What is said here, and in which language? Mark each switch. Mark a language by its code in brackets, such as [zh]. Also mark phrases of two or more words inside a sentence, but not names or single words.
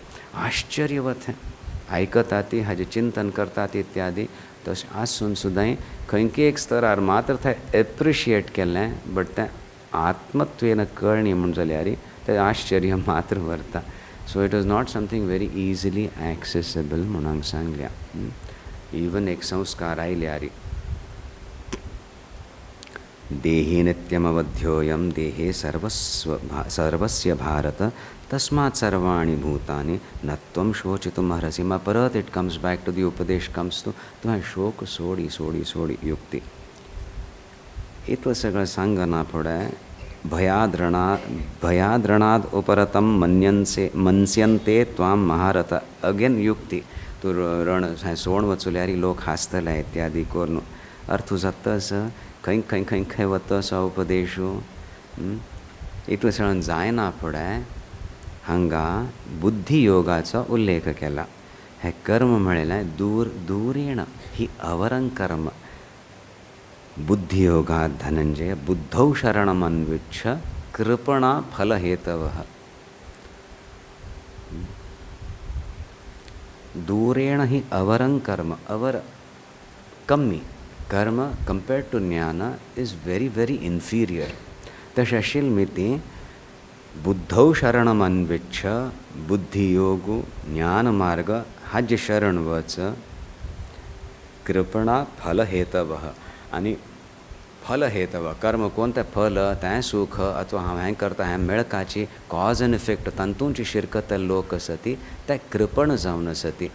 [kok] आश्चर्यवत है आयकता ती हाजे चिंतन करतात इत्यादी. तशें आसून सुद्दां खंयके एक स्तरार मात्र थंय एप्रिशिएट केलें बट तें आत्मत्वेन कळ्ळी म्हूण जाल्यार तें आश्चर्य मात्र व्हरता. [en] so it is not something very easily accessible [kok] म्हूण हांगा सांगल्या. इवन एक संस्कार आयल्यार [sa] देहि नित्यमवध्योयं देहे सर्वस्य भारत तस्मात् सर्वाणि भूतानि न त्वं शोचितुम् अर्हसि. [en] परत it comes back to the upadesh comes to [kok] तुवें शोक सोडी युक्ती. इतलें सगळें सांगना फुडें [sa] भयाद्रणाद उपरतं मन्स्यन्ते त्वां महारथ. [kok] अगेन युक्ती. तूं रण सोड वचुल्यार लोक हांसतले इत्यादी करून अर्थ जाताच खंय वता सो उपदेशू. इतलें सगळें जायना फुडें हांगा बुद्धियोगाचो उल्लेख केला. हे कर्म म्हळें [sa] दूरेण ही अवरं कर्म. बुद्धियोगात् धनंजय बुद्धौ शरणमन्विच्छ कृपणा फलहेतवः. दूरेण ही अवरं कर्म. [kok] अवर कमी कर्म [en] compared to gyaan is very very inferior. [kok] तशें शिल्मिती [sa] बुद्धौ शरणमन्विच्छ [kok] बुद्धियोगु ज्ञानमार्ग हाजे शरण वच [sa] कृपणा फलहेतवः. [kok] आनी फलहेतव कर्म कोणतें फल तें सुख अथवा हांव हें करता हें मेळकाची [en] cause and effect [kok] तांतूंची शिरकत लोक आसती ते कृपण जावन आसती.